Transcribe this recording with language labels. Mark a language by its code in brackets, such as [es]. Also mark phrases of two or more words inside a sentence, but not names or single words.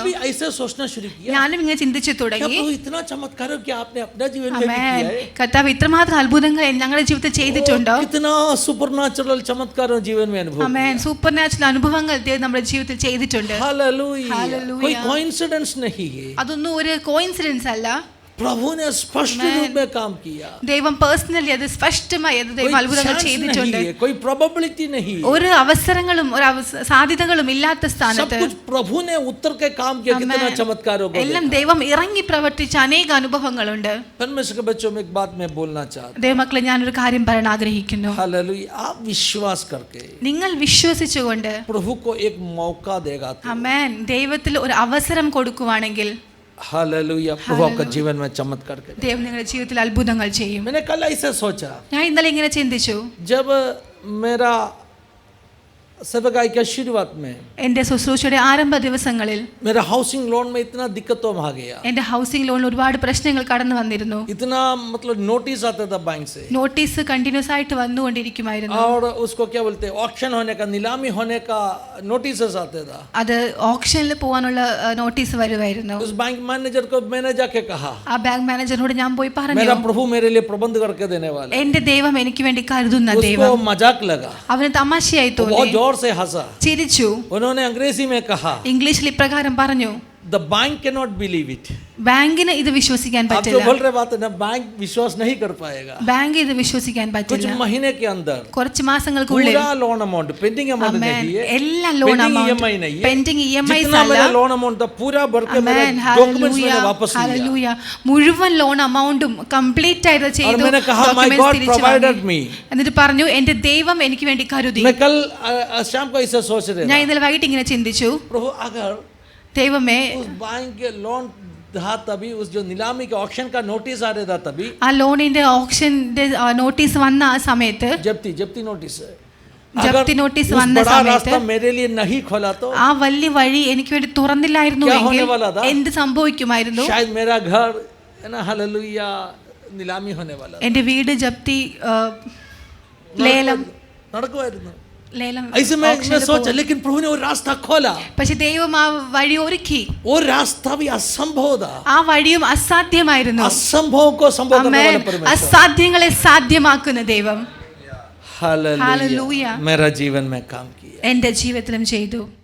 [hi] भी ऐसे सोचना शुरू किया, [ml] ഞാനും इങ്ങനെ ചിന്തിച്ചു [hi] क्या [ml] തുടങ്ങി. [hi] प्रभु इतना चमत्कार क्या आपने अपना जीवन में भी [ml] ആമേൻ. [hi] किया है? [ml] കർത്താവ് ഇത്രമാത്രം അത്ഭുതങ്ങൾ ഞങ്ങളുടെ ജീവിതത്തിൽ ചെയ്തിട്ടുണ്ടോ? [hi] कितना सुपरनैचुरल चमत्कार जीवन में अनुभव [ml] ആമേൻ. [en] super natural [ml] അനുഭവങ്ങൾ ദൈവം നമ്മുടെ ജീവിതത്തിൽ ചെയ്തിട്ടുണ്ട്. [hi] हालेलुया. हालेलुया. कोई कोइंसिडेंस नहीं है, [ml] അതൊന്നും ഒരു കോയിൻസിഡൻസ് അല്ല. [hi] प्रभु ने स्पष्ट रूप में काम किया. [ml] ദൈവം പേഴ്സണലി അത് സ്പഷ്ടമായി അത് ദൈവം [hi] कोई [ml] അത്ഭുതങ്ങൾ [hi] chance [ml] ചെയ്തിട്ടുണ്ട്. [hi] नहीं है, कोई प्रोबेबिलिटी नहीं है. [ml] ഒരു അവസരങ്ങളും ഒരു സാധ്യതകളും ഇല്ലാത്ത [hi] सब [ml] സ്ഥാനത്ത് [hi] कुछ प्रभु ने उत्तर के काम किया. कितना [ml] ആമേൻ. [hi] चमत्कारों को [ml] എല്ലാം ദൈവം ഇറങ്ങി പ്രവർത്തിച്ച അനേക അനുഭവങ്ങളുണ്ട്. [hi] परमेश्वर के बच्चों में एक बात मैं बोलना चाहता [ml] ദൈവമക്കളെ, ഞാനൊരു കാര്യം പറയാൻ ആഗ്രഹിക്കുന്നു. [hi] हूं. हालेलुया. आप विश्वास करके [ml] നിങ്ങൾ വിശ്വസിച്ചുകൊണ്ട് [hi] प्रभु को एक मौका देगा तो [ml] ആമേൻ ദൈവത്തിൽ ഒരു അവസരം കൊടുക്കുവാണെങ്കിൽ [hi] हालेलुया, प्रभु आपका जीवन में चमत्कार करे. [ml] ദൈവം നിങ്ങളുടെ ജീവിതത്തിൽ അത്ഭുതങ്ങൾ ചെയ്യും. [hi] मैंने कल ऐसे सोचा, [ml] ഞാൻ ഇന്നലെ ഇങ്ങനെ ചിന്തിച്ചു. [hi] जब मेरा सेवकाई के शुरुआत में [ml] എൻ്റെ ശുശ്രൂഷയുടെ ആരംഭ ദിവസങ്ങളിൽ [hi] मेरा [en] housing loan [hi] में इतना दिक्कतों में आ गया, [ml] എൻ്റെ [en] housing loan-il [ml] ഒരുപാട് പ്രശ്നങ്ങൾ കടന്നു വന്നിരുന്നു. [hi] इतना मतलब नोटिस आता था बैंक से, [en] notice continuous [ml] ആയിട്ട് വന്നുകൊണ്ടിരിക്കുമായിരുന്നു. [hi] और उसको क्या बोलते हैं, ऑक्शन होने का, नीलामी होने का नोटिस आते था. [ml] അത് ഓപ്ഷനിൽ പോകാനുള്ള നോട്ടീസ് വരുമായിരുന്നു. [hi] उस [en] bank manager [hi] को मैंने जाके कहा, [ml] ആ [en] bank manager-inod [ml] ഞാൻ പോയി പറഞ്ഞു, [hi] मेरा प्रभु मेरे लिए प्रबंध करके देने वाला. [ml] എൻ്റെ ദൈവം എനിക്ക് വേണ്ടി കരുതുന്ന [hi] उसको [ml] ദൈവം. [hi] मजाक लगा, [ml] അവന് തമാശയായി [hi] बहुत [ml] തോന്നി, [hi] जोर से हंसा. [ml] ചിരിച്ചു. [hi] उन्होंने अंग्रेजी में कहा, [ml] ഇംഗ്ലീഷിൽ ഇപ്രകാരം പറഞ്ഞു, [en] the bank cannot believe it. [ml] ബാങ്കിന് ഇത് വിശ്വസിക്കാൻ [hi] आप जो [ml] പറ്റില്ല. [hi] बोल रहे बात है ना, बैंक विश्वास नहीं कर पाएगा. [ml] ബാങ്ക് ഇത് വിശ്വസിക്കാൻ [hi] कुछ [ml] പറ്റില്ല. [hi] महीने के अंदर [ml] കുറച്ച് മാസങ്ങൾക്കുള്ളിൽ [hi] पूरा [en] loan amount pending amount [hi] नहीं है, [ml] എല്ലാ ലോൺ [hi] पेंडिंग [ml] അമൗണ്ട് [hi] EMI नहीं है, [en] pending EMI [hi] जितना [ml] അല്ല. [hi] मेरा [en] loan amount [hi] था पूरा भर के मेरे [ml] ആമേൻ, [hi] डॉक्यूमेंट्स [ml] ഹല്ലേലൂയ, [hi] मैंने वापस लिया. [ml] ഹല്ലേലൂയ. മുഴുവൻ [en] loan amount-um complete [ml] ആയിട്ട് [hi] और [ml] ചെയ്തു. [hi] मैंने कहा, [en] my documents God [ml] തിരിച്ചു [en] provided [ml] വാങ്ങി. [en] me. [ml] എന്നിട്ട് പറഞ്ഞു, എൻ്റെ ദൈവം എനിക്ക് വേണ്ടി കരുതി. [hi] मैं कल शाम को इसे सोच रहे [ml] ഞാൻ [hi] था, [ml] ഇന്നലെ വൈകിട്ട് ഇങ്ങനെ ചിന്തിച്ചു, [hi] प्रभु अगर [ml] ദൈവമേ, [hi] उस बैंक के लोन था तभी, उस जो नीलामी के ऑक्शन का नोटिस आ रहा था तभी, [ml] ആ ലോണിന്റെ [en] option-inte notice [ml] വന്ന ആ സമയത്ത്, [hi] जब्ती नोटिस है, [ml] ജപ്തി [hi] अगर [ml] നോട്ടീസ് [hi] उस [ml] വന്ന [hi] बड़ा [ml] സമയത്ത് [hi] रास्ता मेरे लिए नहीं खोला तो [ml] ആ വലിയ വഴി എനിക്ക് വേണ്ടി തുറന്നില്ലായിരുന്നു [hi] क्या [ml] എങ്കിൽ [hi] होने वाला था? [ml] എന്ത് സംഭവിക്കുമായിരുന്നു? [hi] शायद मेरा घर है ना, हालेलुया, नीलामी होने वाला था. [ml] എൻ്റെ വീട് ജപ്തി, ലേലം നടക്കുമായിരുന്നു. ലേലം [hi] ऐसे मैं [ml] auction-ല് [hi] सोचा, [ml] പോകും. [hi] लेकिन प्रभु ने वो रास्ता खोला. [ml] പക്ഷെ ദൈവം ആ വഴി ഒരുക്കി. [hi] वो रास्ता भी असंभव था. [ml] ആ വഴിയും അസാധ്യമായിരുന്നു. [hi] असंभव को संभव करने [ml] ആമേൻ. [hi] वाला परमेश्वर. [ml] അസാധ്യങ്ങളെ സാധ്യമാക്കുന്ന ദൈവം [hi] हालेलुया. हालेलुया. मेरा जीवन में काम किया. [ml] എൻ്റെ ജീവിതത്തിലും ചെയ്തു.